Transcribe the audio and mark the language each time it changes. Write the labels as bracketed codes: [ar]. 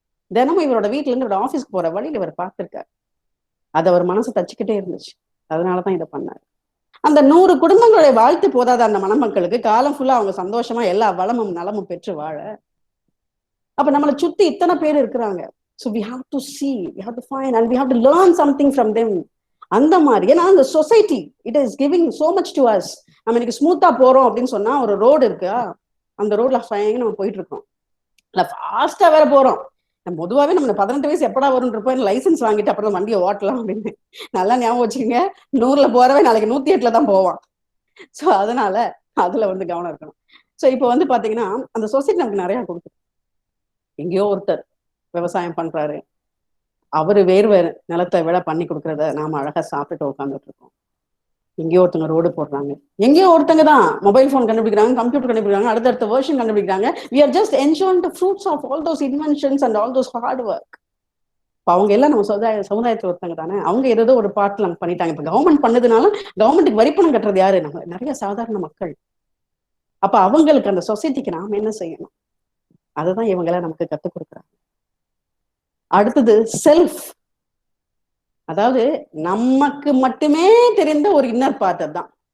[ta] தினமும் இவரோட வீட்டுல இருந்து இவரோட ஆபீஸ்க்கு போற வழியில இவர் பார்த்திருக்காரு. அது அவர் மனசு தச்சுக்கிட்டே இருந்துச்சு. அதனாலதான் இதை பண்ணாரு. அந்த 100 குடும்பங்களுடைய வாழ்த்து போதாத அந்த மணமக்களுக்கு காலம் ஃபுல்லா அவங்க சந்தோஷமா எல்லா வளமும் நலமும் பெற்று வாழ. அப்ப நம்மளை சுத்தி இத்தனை பேர் இருக்கிறாங்க. [en] So we have to see, we have to find, and we have to learn something from them. [ta] அந்த மாதிரி ஏன்னா அந்த [en] Society it is giving so much to us. [ta] நம்ம இன்னைக்கு ஸ்மூத்தா போறோம் அப்படின்னு சொன்னா ஒரு ரோடு இருக்கா, அந்த ரோட்ல ஃபைன் நம்ம போயிட்டு இருக்கோம், இல்ல ஃபாஸ்டா வேற போறோம். பொதுவாகவே நம்ம 18 வயசு எப்படா வரும் இருப்போம், லைசன்ஸ் வாங்கிட்டு அப்புறம் வண்டியை ஓட்டலாம் அப்படின்னு. நல்லா ஞாபகம் வச்சுக்கோங்க, 100ல போறவே நாளைக்கு 108ல தான் போவான். ஸோ அதனால அதுல வந்து கவனம் இருக்கணும். ஸோ இப்போ வந்து பாத்தீங்கன்னா அந்த சொசைட்டி நமக்கு நிறைய கொடுக்குது. எங்கேயோ ஒருத்தர் விவசாயம் பண்றாரு, அவரு வேறு நிலத்தை விட பண்ணி கொடுக்கறத நாம அழகா சாப்பிட்டுட்டு உட்காந்துட்டு இருக்கோம். எங்கேயோ ஒருத்தங்க ரோடு போடுறாங்க, எங்கேயோ ஒருத்தங்க தான் மொபைல் போன் கண்டுபிடிக்கிறாங்க, கம்ப்யூட்டர் கண்டுபிடிக்கிறாங்க, அடுத்தடுத்த வெர்ஷன் கண்டுபிடிக்கிறாங்க. [en] We are just enjoying the fruits of all those inventions and all those hard work. [ta] அவங்க எல்லாம் நம்ம சமுதாயத்துல ஒருத்தங்க தானே, அவங்க ஏதோ ஒரு பாட்டுல நம்ம பண்ணிட்டாங்க. இப்ப கவர்மெண்ட் பண்ணதுனால கவர்மெண்ட்டுக்கு வரிப்பணம் கட்டுறது யாரு? நம்ம நிறைய சாதாரண மக்கள். அப்ப அவங்களுக்கு அந்த சொசைட்டிக்கு நாம என்ன செய்யணும், அதுதான் இவங்கெல்லாம் நமக்கு கத்துக் கொடுக்குறாங்க. அடுத்தது செல்ஃப், அதாவது நமக்கு மட்டுமே தெரிந்த ஒரு இன்னர் பார்ட் தான்.